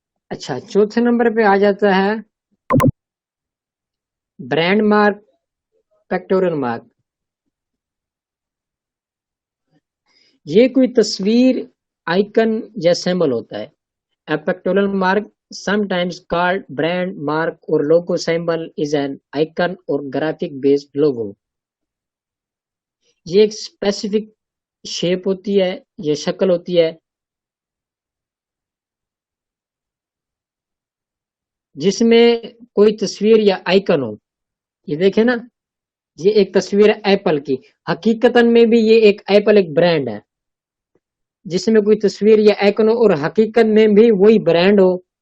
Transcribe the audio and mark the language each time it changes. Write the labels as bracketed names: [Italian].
[Urdu] اچھا، چوتھے نمبر پہ آ جاتا ہے برانڈ مارک، پیکٹورل مارک. یہ کوئی تصویر، آئیکن یا سمبل ہوتا ہے. [English] A pictorial mark, sometimes called brand mark or logo symbol, is an icon or graphic based logo. [Urdu] یہ ایک اسپیسیفک شیپ ہوتی ہے، یہ شکل ہوتی ہے جس میں کوئی تصویر یا آئیکن ہو. یہ دیکھیں نا، یہ ایک تصویر ہے ایپل کی، حقیقتاً میں بھی یہ ایک ایپل ایک برانڈ ہے جس میں کوئی تصویر یا آئیکن ہو، اور حقیقت میں بھی وہی برانڈ ہو.